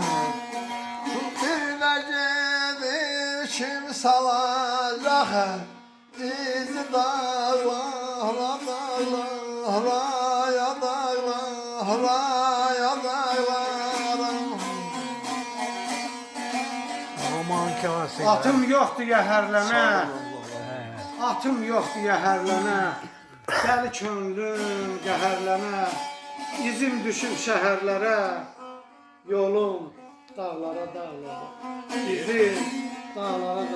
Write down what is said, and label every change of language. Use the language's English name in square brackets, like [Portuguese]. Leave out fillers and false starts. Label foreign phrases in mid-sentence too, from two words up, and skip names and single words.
[Turkish] Bir de gelip kim salacak? Bizi dağlara ya dağlara. Aman kase. [Azerbaijani] Atım yoxdur yəhərlənə. Atım yoxdur yəhərlənə. Dəli könlüm qəhərlənə. İzim düşüb şəhərlərə. Yolum dağlara. İzim dağlara.